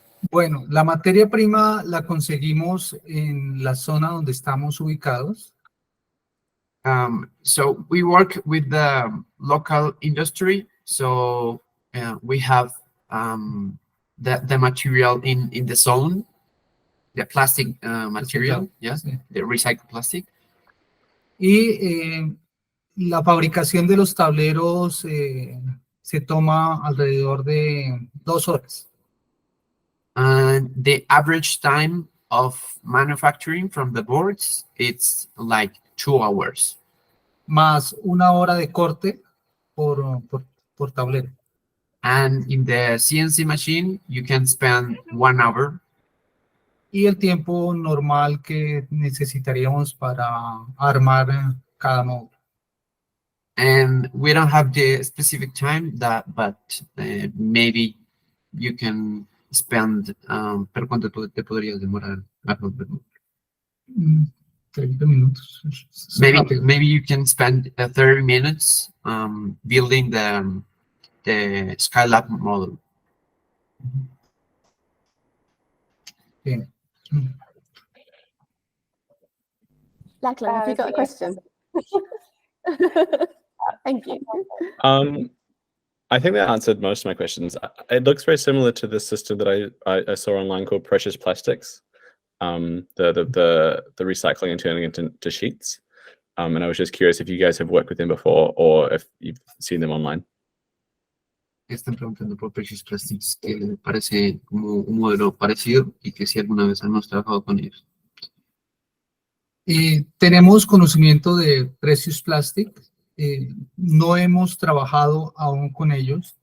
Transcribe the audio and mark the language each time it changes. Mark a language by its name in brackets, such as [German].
[Spanish] Bueno, la materia prima la conseguimos en la zona donde estamos ubicados. [English] So we work with the local industry. So we have the material in the zone, the plastic material, yes, [Spanish] Sí. [English] the recycled plastic. [Spanish] Y la fabricación de los tableros se toma alrededor de 2 horas. [English] And the average time of manufacturing from the boards, it's like 2 hours. [Spanish] Más 1 hora de corte por tablero. [English] And in the CNC machine, you can spend 1 hour. [Spanish] Y el tiempo normal que necesitaríamos para armar cada módulo. [English] And we don't have the specific time but maybe you can spend, [Spanish] ¿pero cuánto te podrías demorar? 30 minutos. [English] Maybe you can spend 30 minutes building the Skylab model. [Spanish] Bien. [English] Lachlan, have you got a question? Thank you. I think that answered most of my questions. It looks very similar to the system that I saw online called Precious Plastics, the recycling and turning into sheets. And I was just curious if you guys have worked with them before or if you've seen them online. [Spanish] Están preguntando por Precious Plastics, que les parece como un modelo parecido y que si alguna vez hemos trabajado con ellos. Tenemos conocimiento de Precious Plastic. No hemos trabajado aún con ellos.